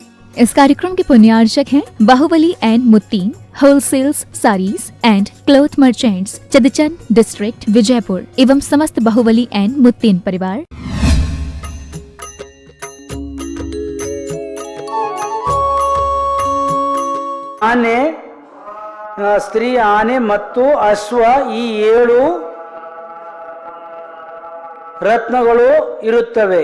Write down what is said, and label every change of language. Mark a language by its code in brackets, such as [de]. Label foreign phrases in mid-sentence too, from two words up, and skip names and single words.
[hi] इस कार्यक्रम के पुण्यार्चक हैं बाहुबली एंड मुत्तीन होलसेल्स साड़ीज एंड क्लॉथ मर्चेंट्स, चदचन डिस्ट्रिक्ट, विजयपुर एवं समस्त बाहुबली एंड मुत्तीन परिवार। [kn] ಆನೆ, ಸ್ತ್ರೀ ಆನೆ ಮತ್ತು ಅಶ್ವ, ಈ 7 ರತ್ನಗಳು ಇರುತ್ತವೆ.